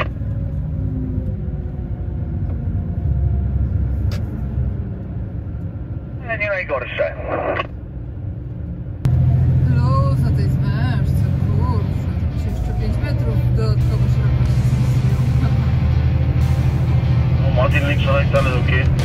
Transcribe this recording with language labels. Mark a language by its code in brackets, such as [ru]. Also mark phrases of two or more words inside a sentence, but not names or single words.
[pl] Ale nie najgorsze. Luz na tej zmężce, kurczę, to się jeszcze 5 metrów dodatkowo szerokości zmyśliło. [de] Martin links und rechts, alles okay.